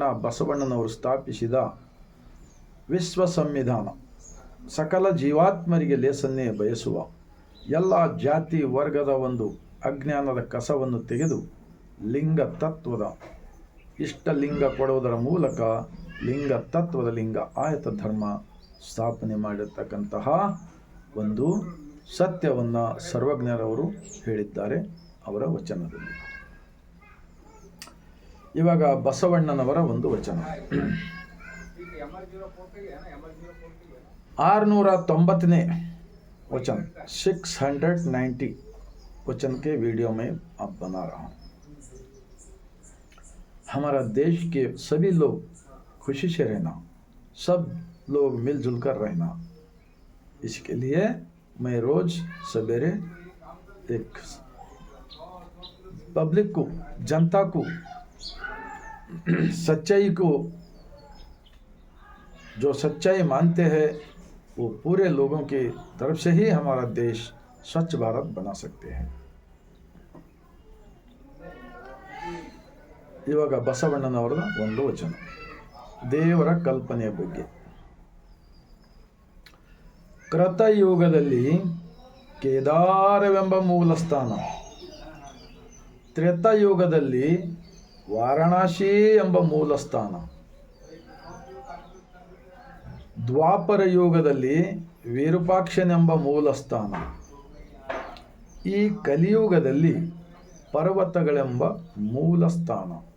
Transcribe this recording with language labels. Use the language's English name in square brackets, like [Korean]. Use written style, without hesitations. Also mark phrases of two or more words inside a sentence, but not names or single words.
[Kannada] ಬಸವಣ್ಣನವರು ಸ್ಥಾಪಿಸಿದ ವಿಶ್ವ ಸಂವಿಧಾನ ಸಕಲ ಜೀವಾತ್ಮರಿಗೆ ಲೇಸನ್ನೇ ಬಯಸುವ, ಎಲ್ಲ ಜಾತಿ ವರ್ಗದ ಒಂದು ಅಜ್ಞಾನದ ಕಸವನ್ನು ತೆಗೆದು ಲಿಂಗ ತತ್ವದ ಇಷ್ಟಲಿಂಗ ಕೊಡುವುದರ ಮೂಲಕ ಲಿಂಗ ತತ್ವದ ಲಿಂಗ ಆಯತ ಧರ್ಮ ಸ್ಥಾಪನೆ ಮಾಡಿರ್ತಕ್ಕಂತಹ ಒಂದು ಸತ್ಯವನ್ನು ಸರ್ವಜ್ಞರವರು ಹೇಳಿದ್ದಾರೆ ಅವರ ವಚನದಲ್ಲಿ. ಇವಾಗ ಬಸವಣ್ಣನವರ ಒಂದು ವಚನ 690ನೇ [Hindi] वचन 690 वचन के वीडियो में अब बना रहा हूँ. हमारा देश के सभी लोग खुशी से रहना, सब लोग मिलजुल कर रहना, इसके लिए मैं रोज सवेरे एक पब्लिक को, जनता को, सच्चाई को, जो सच्चाई मानते हैं वो पूरे लोगों की तरफ से ही हमारा देश स्वच्छ भारत बना सकते हैं. [Kannada] ಇವಾಗ ಬಸವಣ್ಣನವರ ಒಂದು ವಚನ ದೇವರ ಕಲ್ಪನೆಯ ಬಗ್ಗೆ. ಕೃತಯುಗದಲ್ಲಿ ಕೇದಾರವೆಂಬ ಮೂಲ ಸ್ಥಾನ, ತ್ರೇತಾಯುಗದಲ್ಲಿ ವಾರಣಾಸಿ ಎಂಬ ಮೂಲ ಸ್ಥಾನ, ದ್ವಾಪರ ಯುಗದಲ್ಲಿ ವಿರೂಪಾಕ್ಷನೆಂಬ ಮೂಲ ಸ್ಥಾನ, ಈ ಕಲಿಯುಗದಲ್ಲಿ ಪರ್ವತಗಳೆಂಬ ಮೂಲ ಸ್ಥಾನ.